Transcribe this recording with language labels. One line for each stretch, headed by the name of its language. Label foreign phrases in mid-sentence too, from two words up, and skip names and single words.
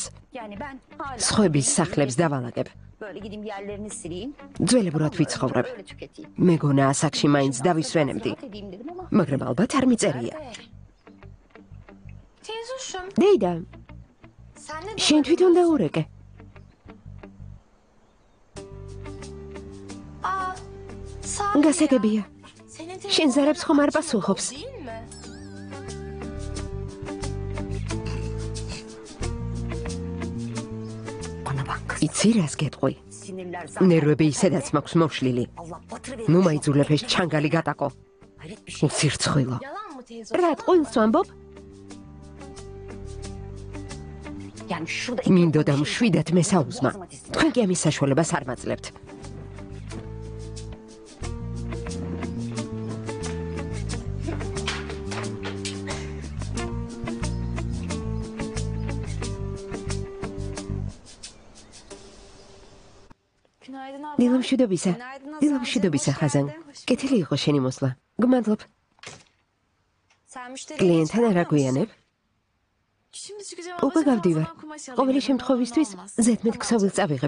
Georgian: სხვების სახლებს დავალაგებ. ძველებურად ვიცხოვრებ. მეგონა ასაკში მაინც დავისვენებდი. მაგრამ ალბათ არ მიწერია.
Turkish: Teyzuşum.
Georgian: დეიდა,
Turkish: Sen ne
Georgian: შენ თვითონ დაურეკე.
Turkish: Aa, sağ
Georgian: გასაგებია.
Turkish: Senin
Georgian: შენ ზარებს ხომ არ პასუხობს?
Turkish: değil mi?
Georgian: იცი რას გეტყვი? ნერვები ისედაც მაქვს მოშლილი. ნუ მაიძულებ ეს ჩანგალი გატაკო. უცირცხვილო.
Turkish: Yalan mı teyze?
Georgian: რა ტყუილს ვამბობ? მინდოდა მშვიდად მესაუზმა. თქვენ კი ამის საშუალებას არ მაძლევთ.
Turkish: Günaydın abla.
Georgian: დილამშვიდობისა. დილამშვიდობისა ხაზან. კეთილი იყო შენი მოსვლა. გმადლობ. კლიენტთან არ აგვიანებ?
Turkish: Şimdi çıkacağım.
Georgian: უკვე გავდივარ. ყოველი შემთხვევისთვის ზედმეტ ქსოვილს წავიღებ.